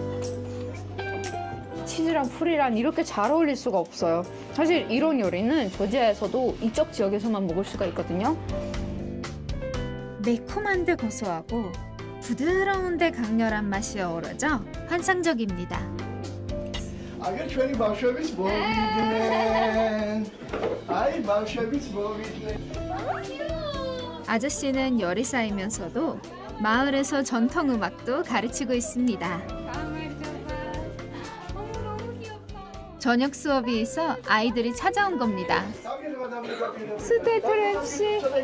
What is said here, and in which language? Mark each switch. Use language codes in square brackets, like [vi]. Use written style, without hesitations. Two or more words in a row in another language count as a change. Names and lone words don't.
[ko] 치즈랑 풀이랑 이렇게 잘 어울릴 수가 없어요. 사실 이런 요리는 조지아에서도 이쪽 지역에서만 먹을 수가 있거든요. 매콤한데 고소하고 부드러운데 강렬한 맛이 어우러져 환상적입니다. [ka] აგერ ჩვენი ბავშვების მოვიდნენ. აი ბავშვების მოვიდნენ. [ko] 아저씨는 요리사이면서도 마을에서 전통 음악도 가르치고 있습니다. 저녁 수업이 있어 아이들이 찾아온 겁니다. 스테트랩 씨.